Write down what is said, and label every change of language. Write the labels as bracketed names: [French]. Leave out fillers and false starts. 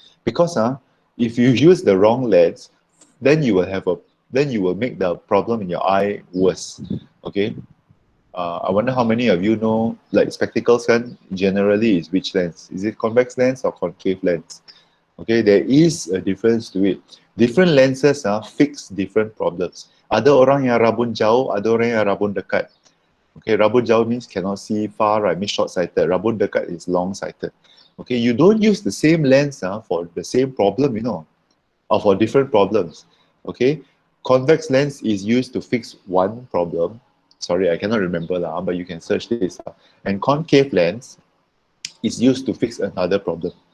[English] Because if you use the wrong lens, then you will make the problem in your eye worse. Okay. I wonder how many of you know, like spectacles generally is which lens? Is it convex lens or concave lens? Okay, there is a difference to it. Different lenses fix different problems. [Malay] Ada orang yang rabun jauh, ada orang yang rabun dekat. [English] Okay, [Malay] rabun jauh [English] means cannot see far, right? Means short-sighted. [Malay] Rabun dekat [English] is long-sighted. Okay, you don't use the same lens for the same problem, or for different problems. Okay, convex lens is used to fix one problem. Sorry, I cannot remember, but you can search this. And concave lens is used to fix another problem.